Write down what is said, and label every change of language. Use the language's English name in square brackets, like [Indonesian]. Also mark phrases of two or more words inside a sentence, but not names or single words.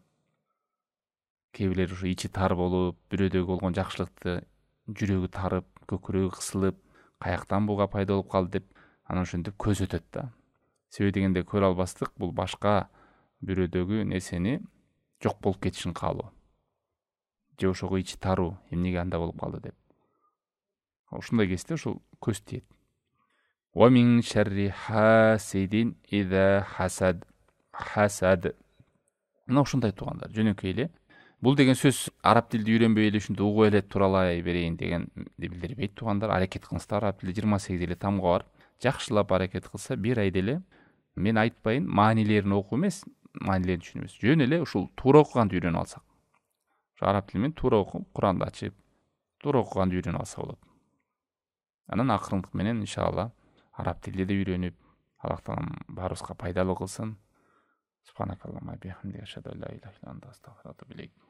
[Kyrgyz] Кээ бирлер ушу ичи тар болуп, бирөөдөгү болгон жакшылыкты жүрөгү тарып, көкүрөгү кысылып, каяктан буга пайда болуп калды деп, анан ошентип көз өтөт да. Себеби дегенде көрө албастык бул башка бирөөдөгү нерсени жок болуп кетишин каалоо. Же ошого ичи таруу, эмнеге анда болуп калды деп. Ушундай кезде ушул көз тиет. [Arabic] ومن شر حاسد إذا حسد. Хасад. [Kyrgyz] Мына ушундай туугандар, жөнөкөй эле. Бул деген сөз араб тилди үйрөнбөй эле ушинтип угуп эле туралай берейин дегенди билдирбейт туугандар. Аракет кылыңыздар, араб тилде 28 эле тамга бар. Жакшылап аракет кылса, бир айда эле мен айтпайын, маанилерин окуу эмес, маанилерин түшүнүү эмес. Жөн эле ушул туура окуганды үйрөнүп алсак. Араб тили менен туура окуп, Куранды ачып, туура окуганды үйрөнүп алса болот. Анан акырындык менен иншалла араб тилди да үйрөнүп, Аллах таалам баарыбызга пайдалуу кылсын. [Arabic] سبحانك اللهم بحمدك أشهد أن لا إله إلا أنت أستغفرك وأتوب إليك.